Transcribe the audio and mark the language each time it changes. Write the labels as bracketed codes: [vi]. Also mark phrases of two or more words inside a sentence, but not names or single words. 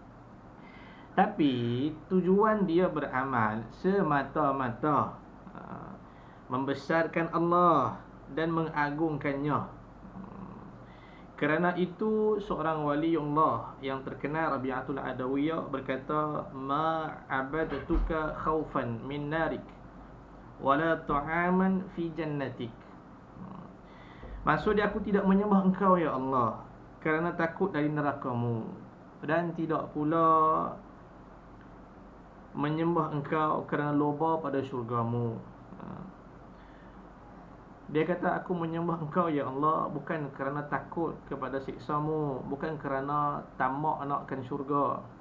[ms] Tapi tujuan dia beramal semata-mata membesarkan Allah dan mengagungkannya. Kerana itu seorang waliullah yang terkenal, Rabi'atul Adawiyah, berkata, [ar] "ما عبدتك خوفا من نارك ولا طمعا في جنتك." [ms] Maksud dia, aku tidak menyembah engkau ya Allah kerana takut dari nerakamu, dan tidak pula menyembah engkau kerana loba pada syurgamu. Dia kata, aku menyembah engkau ya Allah bukan kerana takut kepada siksamu, bukan kerana tamak nakkan syurga.